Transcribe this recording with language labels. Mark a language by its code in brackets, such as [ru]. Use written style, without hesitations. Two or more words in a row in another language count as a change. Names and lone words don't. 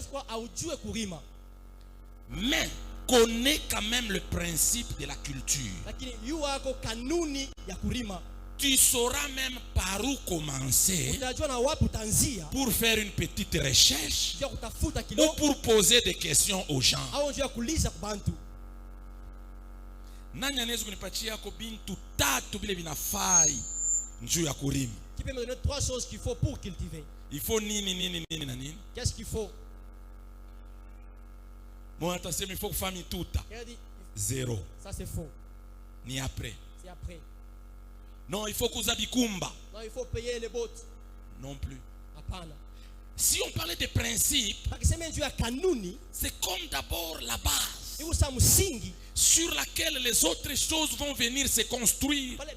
[fr] Mais connais quand même le principe de la culture. Tu sauras même par où commencer pour faire une petite recherche ou pour poser des questions aux gens. [sw] Nani anaweza kunipatia yako bintu tatu vile vinafai njuu ya kulima? [fr] Qui peut me donner 3 choses qu'il faut pour cultiver? Il faut [sw] nini na nini? [fr] Qu'est-ce qu'il faut? [sw] Moi atasema [fr] il faut [sw] kufanya tuta. [fr] Zero. Ça c'est faux. [sw] Ni après. [fr] C'est après. Non, il faut [sw] kuza bikumba. [fr] Non, il faut payer les bottes. Non plus. [sw] Apana. [fr] Si on parlait de principes, c'est comme d'abord la base sur laquelle les autres choses vont venir se construire.